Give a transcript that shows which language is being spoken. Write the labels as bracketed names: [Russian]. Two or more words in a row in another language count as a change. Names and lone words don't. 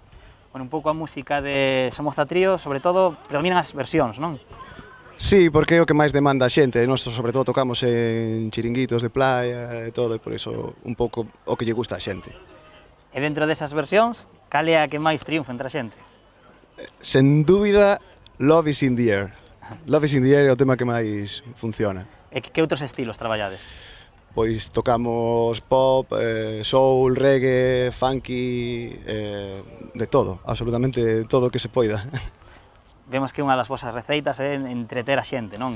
[Galician] Bueno, un pouco a música de Somoza Trío, sobre todo, predominan as versións, non? Sí, porque é o que máis demanda a xente. Nós, sobre todo, tocamos en chiringuitos de playa e todo, e por iso un pouco o que lle gusta a xente. E dentro desas versións, cal é a que máis triunfa entre a xente? Sen dúbida, [English] Love is in the Air. Love is in the Air [Galician] é o tema que máis funciona. E que outros estilos traballades? Pois tocamos pop, soul, reggae, funky, de todo, absolutamente todo o que se poida. Vemos que unha das vosas receitas é entreter a xente, non?